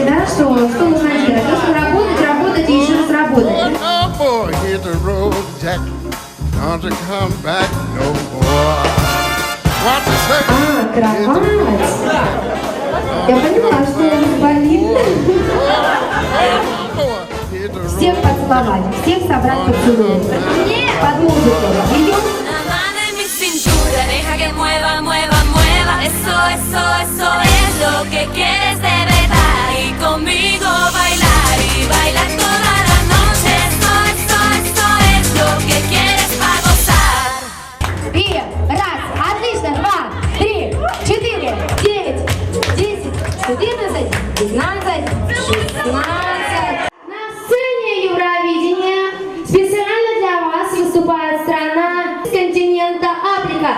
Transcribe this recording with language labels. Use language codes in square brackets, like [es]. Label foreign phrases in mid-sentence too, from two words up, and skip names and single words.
[ru] что вы хотели? Просто работать, работать и еще раз работать. [en] Oh boy, hit the road, Jack. Don't you come back no more. What to say? [ru] А, кровать. Я поняла, что он болит. Всех поцеловать, всех собрать поцелуй. Под музыку. Идем? [es] Que mueva, mueva, mueva, eso es lo que quieres de verdad. Y conmigo bailar y bailar toda la noche. Eso es lo que quieres para gozar. [ru] И раз, отлично, 2, 3, 4, 9, 10, 11, 12, 16. На сцене Евровидения специально для вас выступает страна с континента Африка.